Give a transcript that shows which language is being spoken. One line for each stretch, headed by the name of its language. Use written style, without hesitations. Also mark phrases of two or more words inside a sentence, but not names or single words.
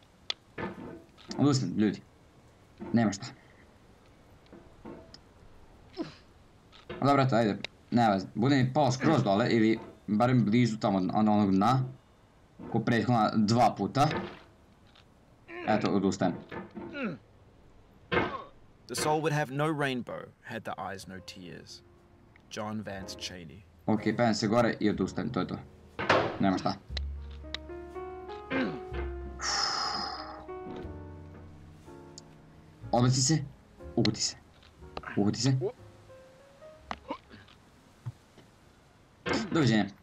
Croatian: Odustanem, ljudi. Nema šta. Dobro, eto, ajde. Ne veze. Bude mi pao skroz dole ili barem blizu tamo onog dna. Ko prethodna 2 puta. Eto, odustajem.
English: The soul would have no rainbow had the eyes no tears. John Vance Cheney.
Croatian: Ok, penjem se gore i odustajem, to je to. Nema šta. Odbaci se, uhvati se. Uhvati se. Doviđenja.